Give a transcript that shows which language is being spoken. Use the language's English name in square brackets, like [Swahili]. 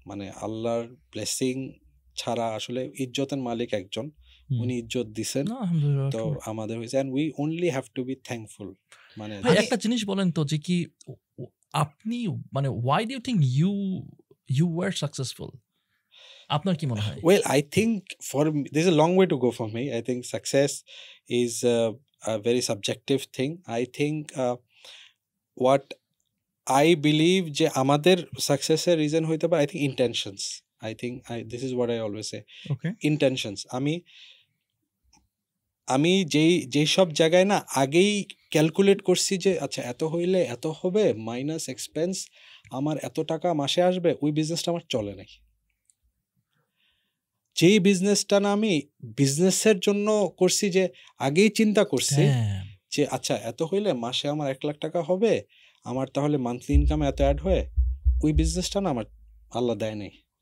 [Bangla] মানে আল্লাহর ব্লেসিং ছাড়া আসলে ইজ্জতের মালিক একজন, উনি ইজ্জত দিছেন, তো আমাদের হয়েছে, [English] And we only have to be thankful. [Bangla] মানে একটা জিনিস বলেন তো, যে কি আপনি মানে [English] why do you think you were successful? [Bangla] আপনার কি মনে হয়? [English] Well, I think for me, there's a long way to go for me. I think success is a very subjective thing. I think what I believe [Bangla] যে আমাদের সাকসেসের reason হইতে পারে, [English] I think intentions. I think this is what I always say. Okay. Intentions. [Bangla] আমি যেই সব জায়গায় না আগেই ক্যালকুলেট করছি যে আচ্ছা এত হইলে এত হবে মাইনাস এক্সপেন্স, আমার এত টাকা মাসে আসবে, ওই বিজনেসটা আমার চলে নাই। যেই বিজনেসটা না আমি বিজনেসের জন্য করছি, যে আগেই চিন্তা করছি যে আচ্ছা এত হইলে মাসে আমার 1 লাখ টাকা হবে, আমার তাহলে মান্থলি ইনকাম এত অ্যাড হয়ে, ওই বিজনেসটা না আমার আল্লাহ দেয় নাই।